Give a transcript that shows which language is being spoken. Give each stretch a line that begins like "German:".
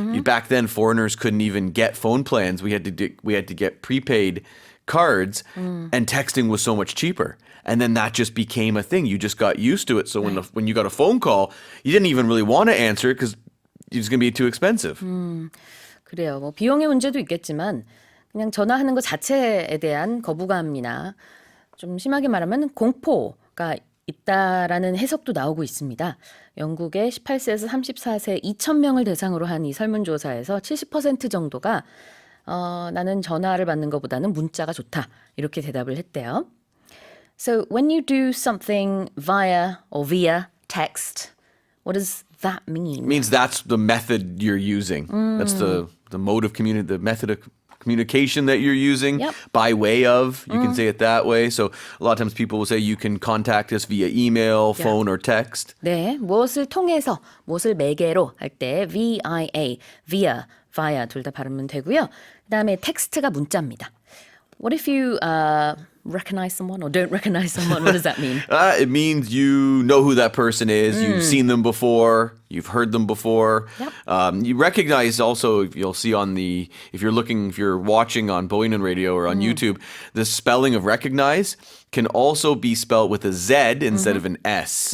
English: Back then, foreigners couldn't even get phone plans. We had to get prepaid cards, and texting was so much cheaper. And then that just became a thing. You just got used to it. So when you got a phone call, you didn't even really want to answer it because it was going to be too expensive.
Korean: 그래요. 뭐 비용의 문제도 있겠지만 그냥 전화하는 것 자체에 대한 거부감이나 좀 심하게 말하면 공포가 있다라는 해석도 나오고 있습니다. 영국의 18세에서 34세 2,000명을 대상으로 한 이 설문조사에서 70% 정도가 나는 전화를 받는 것보다는 문자가 좋다 이렇게 대답을 했대요.
English: So when you do something via text, what does that mean? It means that's the method you're using. That's the mode of the method of communication that you're using. Yep. By way of, you can say it that way. So a lot of times people will say you can contact us via email, phone, or text.
Korean: 네, 무엇을 통해서, 무엇을 매개로 할 때 via 둘 다 발음은 되고요. 그다음에 텍스트가 문자입니다.
English: What if you recognize someone or don't recognize someone? What does that mean? It means you know who that person is. You've seen them before. You've heard them before. Yep. You recognize also, you'll see if you're watching on Bohemian Radio or on YouTube, the spelling of recognize can also be spelled with a Z instead of an S.